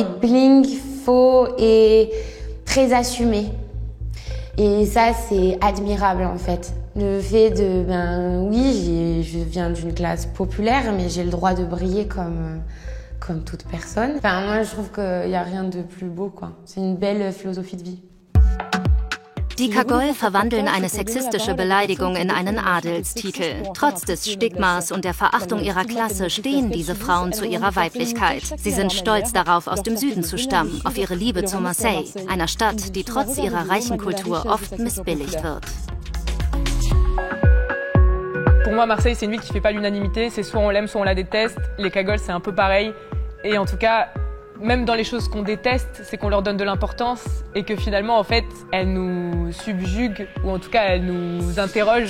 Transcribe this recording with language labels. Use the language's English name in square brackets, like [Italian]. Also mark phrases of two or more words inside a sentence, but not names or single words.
[French] C'est bling, faux et très assumé. Et ça, c'est admirable en fait. Le fait de, oui, je viens d'une classe populaire, mais j'ai le droit de briller comme toute personne. Enfin, moi, je trouve qu'il n'y a rien de plus beau, quoi. C'est une belle philosophie de vie. [German] Die Cagole verwandeln eine sexistische Beleidigung in einen Adelstitel. Trotz des Stigmas und der Verachtung ihrer Klasse stehen diese Frauen zu ihrer Weiblichkeit. Sie sind stolz darauf, aus dem Süden zu stammen, auf ihre Liebe zu Marseille, einer Stadt, die trotz ihrer reichen Kultur oft missbilligt wird. [French] Pour moi, Marseille, c'est une ville qui fait pas l'unanimité. C'est soit on l'aime, soit on la déteste. Les cagoles, c'est un peu pareil. Et en tout cas, même dans les choses qu'on déteste, c'est qu'on leur donne de l'importance et que finalement, en fait, elles nous subjuguent ou en tout cas, elles nous interrogent.